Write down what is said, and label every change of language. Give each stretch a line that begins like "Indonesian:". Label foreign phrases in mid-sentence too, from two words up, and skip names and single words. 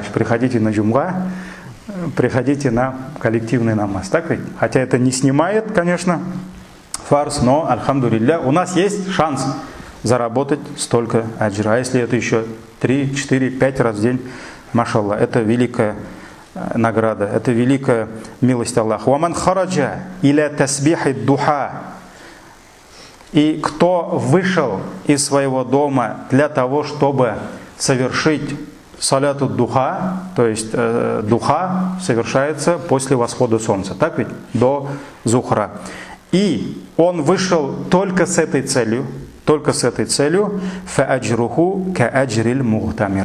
Russian: Приходите на джумга, приходите на коллективный намаз. Так ведь? Хотя это не снимает, конечно, фарз, но, альхамдулилля, у нас есть шанс заработать столько аджра. А если это еще 3, 4, 5 раз в день, машаллах, это великая награда, это великая милость Аллаха.
Arabic: «ومن خرج إلى تسبيح الضحى».
Russian: И кто вышел из своего дома для того, чтобы совершить
Arabic: صلاة الضحى,
Russian: то есть духа совершается после восхода солнца, так ведь? До зухра. И он вышел только с этой целью,
Arabic: فأجره كأجر المعتمر.